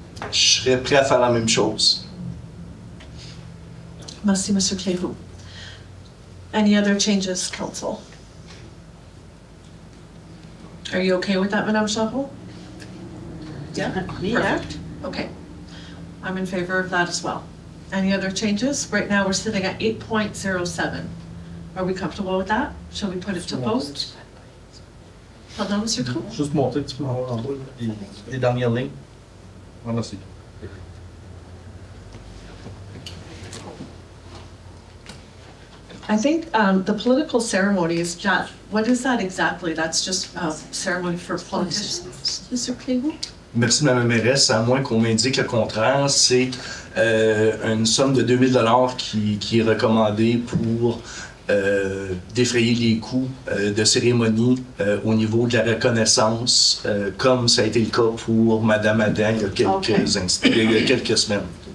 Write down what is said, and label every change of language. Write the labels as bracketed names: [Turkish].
[French] Je serais prêt à faire la même chose. Merci, Mr. Cléroux. [English] Any other changes, council? Are you okay with that, Madame Chapel? Yeah? Perfect. Okay. I'm in favor of that as well. Any other changes? Right now, we're sitting at 8.07. Are we comfortable with that? Shall we put it to vote? Pardon, Monsieur Clou? [French] Juste monter un petit peu en bas, les dernières lignes. Voilà, c'est. [English] I think the political ceremony is just, what is that exactly? That's just a ceremony for politicians, Mr. Cléroux? [French] Merci, Madame la mairesse. À moins qu'on m'indique le contraire, c'est une somme de 2000 $ qui est recommandée pour défrayer les coûts de cérémonie au niveau de la reconnaissance, comme ça a été le cas pour Madame Adam il y a quelques semaines.